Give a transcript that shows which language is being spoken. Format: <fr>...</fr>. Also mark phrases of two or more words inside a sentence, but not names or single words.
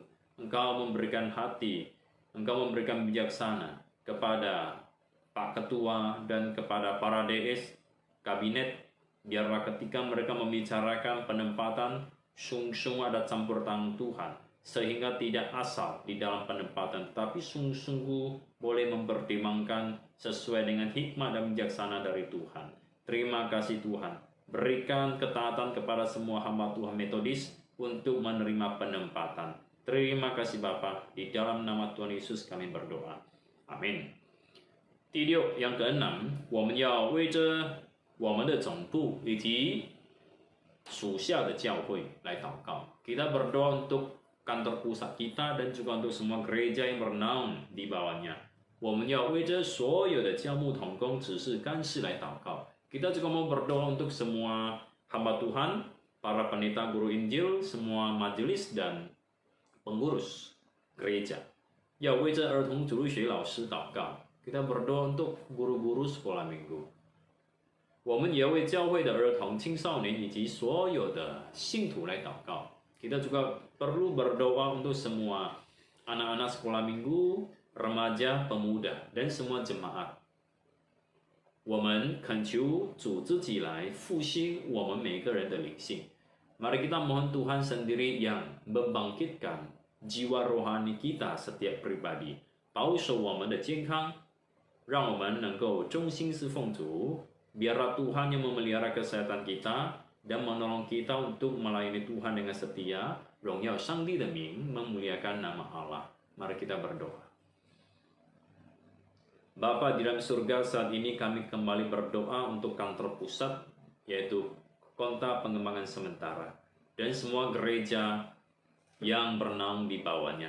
<id>Engkau memberikan hati, Engkau memberikan bijaksana kepada Pak Ketua dan kepada para DS kabinet, biarlah ketika mereka membicarakan penempatan, sungguh-sungguh ada campur tangan Tuhan, sehingga tidak asal di dalam penempatan, tapi sungguh-sungguh boleh mempertimbangkan sesuai dengan hikmah dan bijaksana dari Tuhan. Terima kasih Tuhan, berikan ketaatan kepada semua hamba Tuhan Metodis untuk menerima penempatan. Terima kasih Bapa, di dalam nama Tuhan Yesus kami berdoa. Amin.</id> <zh>第六，</zh> <id>yang keenam，</id> <zh>我们要为着我们的总部以及属下的教会来祷告。</zh> <id>Kita berdoa untuk kantor pusat kita dan juga untuk semua gereja yang bernaung di bawahnya.</id> <zh>我们要为着所有的教牧同工、执事、干事来祷告。</zh> <id>Kita juga mau berdoa untuk semua hamba Tuhan, para pendeta, guru Injil, semua majelis dan pengurus gereja.</id> <zh>要为着儿童主日学老师祷告。</zh> <id>Kita berdoa untuk guru-guru sekolah minggu.</id> <zh>我们也为教会的儿童、青少年以及所有的信徒来祷告。</zh> <id>Kita juga perlu berdoa untuk semua anak-anak sekolah minggu, remaja, pemuda, dan semua jemaat.</id> <zh>我们恳求主自己来复兴我们每个人的灵性。</zh> <id>Mari kita mohon Tuhan sendiri yang membangkitkan jiwa rohani kita setiap pribadi,</id> <zh>保守我们的健康。让我们能够忠心侍奉主,</zh> <id>biarlah Tuhan yang memelihara kesehatan kita dan menolong kita untuk melayani Tuhan dengan setia,</id> <zh>荣耀上帝的名,</zh> <id>memuliakan nama Allah. Mari kita berdoa. Bapa di dalam surga, saat ini kami kembali berdoa untuk kantor pusat, yaitu Konta Pengembangan Sementara, dan semua gereja yang bernaung di bawahnya.</id>